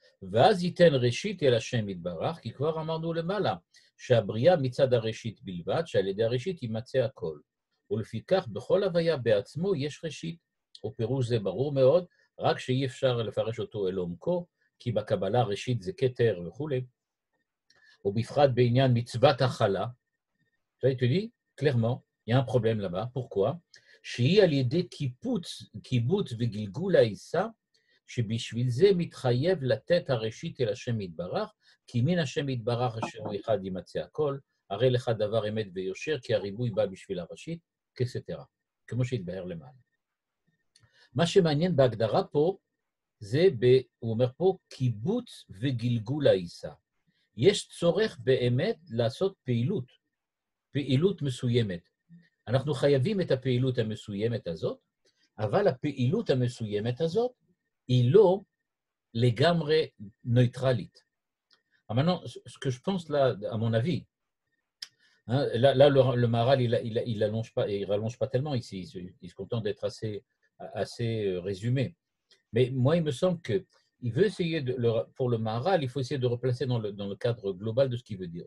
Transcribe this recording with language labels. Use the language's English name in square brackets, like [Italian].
[Hebrew] ואז ייתן ראשית אל השם יתברך, כי כבר אמרנו למעלה, שהבריאה מצד הראשית בלבד, שעל ידי הראשית יימצא הכל. ולפיכך, בכל הוויה בעצמו יש ראשית. ופירוש זה ברור מאוד, רק שאי אפשר לפרש אותו אל עומקו, כי בקבלה ראשית זה כתר וכו'. ובפרט בעניין מצוות החלה, [French] tu dis, clairement, il y a un problème là-bas. Pourquoi? [Hebrew] שהיא על ידי קיבוץ וגלגול העיסה, שבשביל זה מתחייב לתת הראשית אל השם יתברך, כי מן השם יתברך אשר הוא אחד יימצא הכל, הרי לך דבר אמת ויושר, כי הריבוי בא בשביל הראשית, כסתרה, כמו שהתבהר למעלה. מה שמעניין בהגדרה פה, זה, הוא אומר פה, קיבוץ וגלגול העיסה. יש צורך באמת לעשות פעילות מסוימת. אנחנו חייבים את הפעילות המסוימת הזאת, אבל הפעילות המסוימת הזאת היא לא לגמרי נייטרלית. [French] Maintenant, ce que je pense là, à mon avis, hein, là le Maharal, il rallonge pas tellement ici, il se contente d'être assez résumé. Mais moi, il me semble qu'il veut essayer, pour le Maharal, il faut essayer de replacer dans le cadre global de ce qu'il veut dire.